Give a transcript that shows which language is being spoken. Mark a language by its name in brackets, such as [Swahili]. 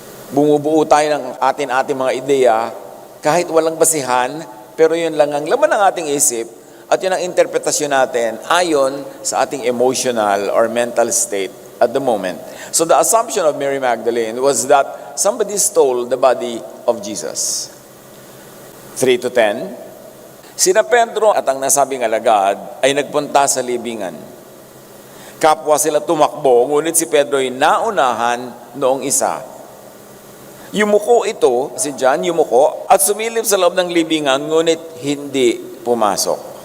[Filipino] Bumubuo tayo ng ating mga ideya kahit walang basihan, pero yun lang ang laman ng ating isip at yun ang interpretasyon natin ayon sa ating [English] emotional or mental state at the moment. So the assumption of Mary Magdalene was that somebody stole the body of Jesus. 3-10. [Filipino] Sina Pedro at ang nasabing alagad ay nagpunta sa libingan. Kapwa sila tumakbo, ngunit si Pedro ay naunahan noong isa. Yumuko ito, si John, yumuko at sumilip sa loob ng libingan, ngunit hindi pumasok.